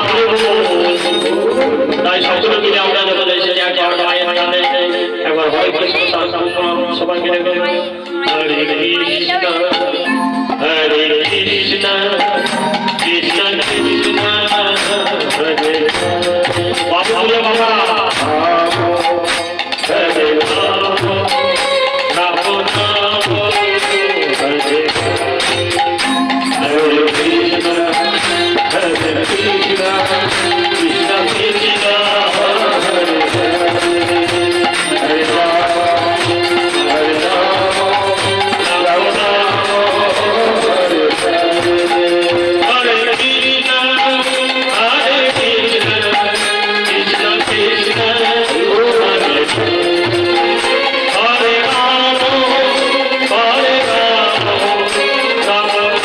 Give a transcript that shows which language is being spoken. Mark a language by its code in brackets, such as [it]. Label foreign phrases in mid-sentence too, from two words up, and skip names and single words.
[bn] তাই সকলে মিলে আমরা যখন এসেছি একবার মায়ের নামে একবার [sa] হরে কৃষ্ণ [bn] সবাই মিলে [sa] হরে কৃষ্ণ হরে কৃষ্ণ কৃষ্ণ কৃষ্ণ হরে [bn] বাবা বাবা [sa] হরে রাম রাম রাম হরে हरे कृष्ण हरे कृष्ण कृष्ण कृष्ण हरे हरे हरे राम हरे राम राम राम हरे हरे हरे कृष्ण हरे कृष्ण कृष्ण कृष्ण हरे हरे हरे राम हरे राम राम